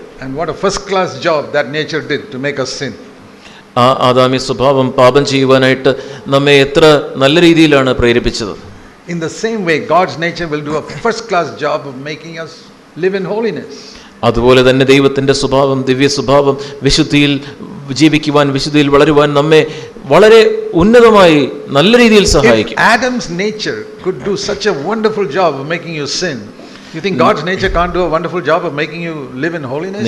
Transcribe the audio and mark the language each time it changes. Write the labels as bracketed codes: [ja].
[en] And what a first class job that nature did to make us sin. [ml] ആ ആദാമി സ്വഭാവം പാപം ചെയ്യുവാനായിട്ട് നമ്മെ എത്ര നല്ല രീതിയിലാണ് പ്രേരിപ്പിച്ചത്. [en] In the same way, God's nature will do a first class job of making us live in holiness. [ml] അതുപോലെ തന്നെ ദൈവത്തിന്റെ സ്വഭാവം, ദിവ്യ സ്വഭാവം വിശുദ്ധിയിൽ ജീവിക്കുവാൻ, വിശുദ്ധിയിൽ വളരുവാൻ നമ്മെ വളരെ ഉന്നതമായി നല്ല രീതിയിൽ സഹായിക്കും. [en] If Adam's nature could do such a wonderful job of making you sin, you think God's nature can't do a wonderful job of making you live in holiness?